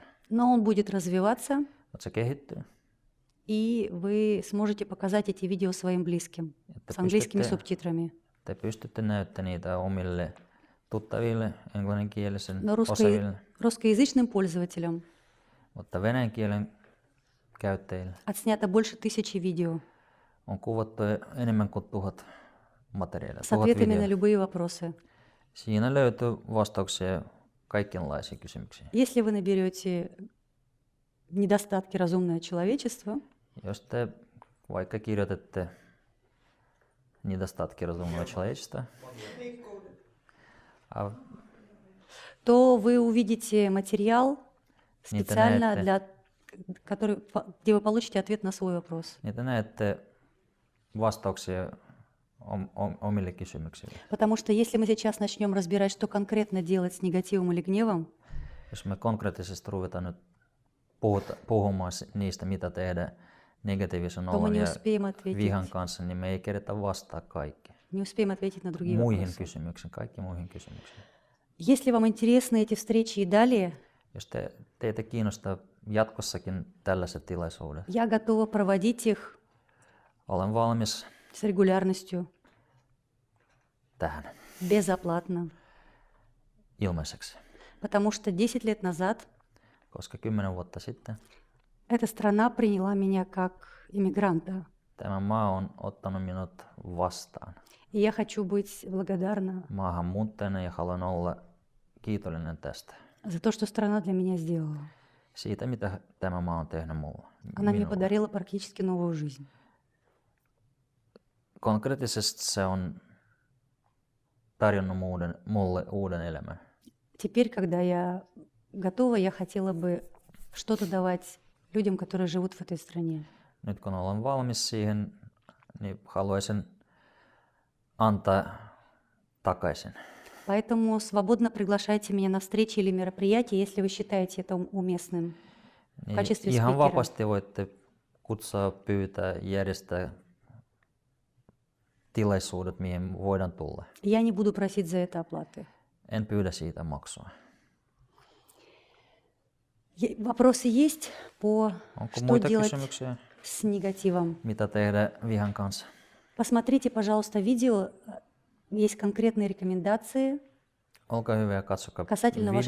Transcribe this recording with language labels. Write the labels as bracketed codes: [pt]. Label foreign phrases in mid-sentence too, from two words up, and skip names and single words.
[ru] Но он будет развиваться, [fi] mutta se kehittyy. [ru] и вы сможете показать эти видео своим близким с английскими субтитрами. [fi] Te pystytte näyttämään niitä omille tuttaville, englanninkielisen [ru] Но [fi] osaaville, [ru] русскоязычным пользователям [fi] mutta venäjän kielen käyttäjille [ru] отснято больше 1000 видео [fi] on kuvattu enemmän kuin 1000 materiaalia, [ru] с 1000 ответами на [fi] videoa. [ru] любые вопросы. [fi] Siinä löytyy vastauksia kaikenlaisiin kysymyksiin. [ru] Если вы наберете недостатки разумное человечество, [fi] Jos te vaikka kirjoitatte [ru] недостатки разумного человечества, то вы увидите материал специально Интернет. где вы получите ответ на свой вопрос. [fi] niin te näette vastauksia omille kysymyksille. [ru] Потому что если мы сейчас начнем разбирать, что конкретно делать с негативом или гневом, [fi] Jos me konkreettisesti ruvetaan nyt puhumaan niistä, mitä tehdä negatiivisen [ru] то мы [fi] olon [ru] не [fi] ja [ru] успеем ответить, [fi] vihan kanssa, niin me ei keretä vastaa kaikki [ru] не успеем ответить на другие [fi] muihin [ru] вопросы. [fi] kysymyksiin, kaikki muihin kysymyksiin. [ru] Если вам интересны эти встречи и далее, [fi] Jos teitä kiinnostaa jatkossakin tällaiset tilaisuudet. [ru] Я готова проводить их [fi] Olen valmis [ru] с регулярностью, [fi] tähän [ru] безоплатно. [fi] ilmaiseksi, [ru] Потому что 10 лет назад [fi] koska 10 vuotta sitten [ru] эта страна приняла меня как иммигранта. [fi] tämä maa on ottanut minut vastaan И я хочу быть благодарна maahanmuuttajana ja haluan olla kiitollinen tästä. [ru] за то, что страна для меня сделала. [fi] Siitä, mitä tämä maa on tehnyt mulle. [ru] Она мне [fi] minulle. [ru] подарила практически новую жизнь. [fi] Konkreettisesti se on tarjonnut mulle uuden elämän. [ru] Теперь, когда я готова, я хотела бы что-то давать людям, которые живут в этой стране. [fi] Nyt kun olen valmis siihen, niin haluaisin antaa takaisin. [ru] Поэтому свободно приглашайте меня на встречи или мероприятия, если вы считаете это уместным. [fi] Niin [ru] kачестве [fi] ihan speakera. vapaasti voitte kutsua, pyytää, järjestää tilaisuudet, mihin voidaan tulla. [ru] Я не буду просить за это оплаты. [fi] En pyydä siitä maksua. [ru] Вопросы есть по [fi] Onko [ru] что [fi] muita [ru] делать [fi] kysymyksiä? [ru] с негативом? [fi] Mitä tehdä vihan kanssa? [ru] Посмотрите, пожалуйста, видео. Есть конкретные рекомендации. [fi] Olkaa hyvä ja katsokaa [ru] Касательно вашей